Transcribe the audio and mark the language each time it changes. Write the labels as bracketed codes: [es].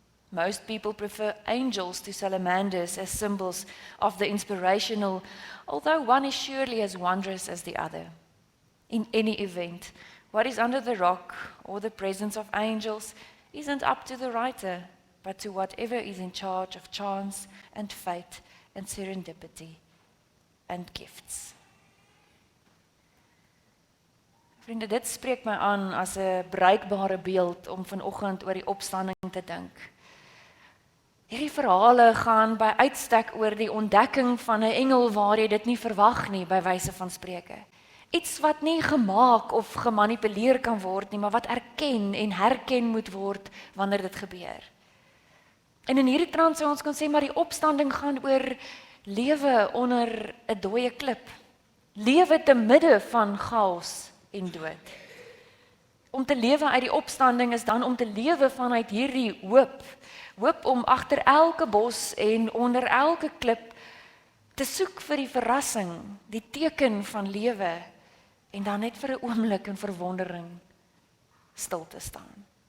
[en] Most people prefer angels to salamanders as symbols of the inspirational, although one is surely as wondrous as the other. In any event, what is under the rock or the presence of angels isn't up to the writer, but to whatever is in charge of chance and fate and serendipity and gifts. [af] Vriende, dit spreek my aan as 'n bruikbare beeld om vanoggend oor die opstanding te dink. Hierdie verhale gaan by uitstek oor die ontdekking van 'n engel waar jy dit nie verwag nie, by wyse van spreke. Iets wat nie gemaak of gemanipuleer kan word nie, maar wat erken en herken moet word wanneer dit gebeur. En in hierdie trant sou ons kon sê, maar die opstanding gaan oor lewe onder 'n dooie klip. Lewe te midde van chaos en dood. Om te lewe uit die opstanding is dan om te lewe vanuit hierdie hoop. Hoop om agter elke bos en onder elke klip te soek vir die verrassing, die teken van lewe en dan net vir 'n oomblik in verwondering stil te staan.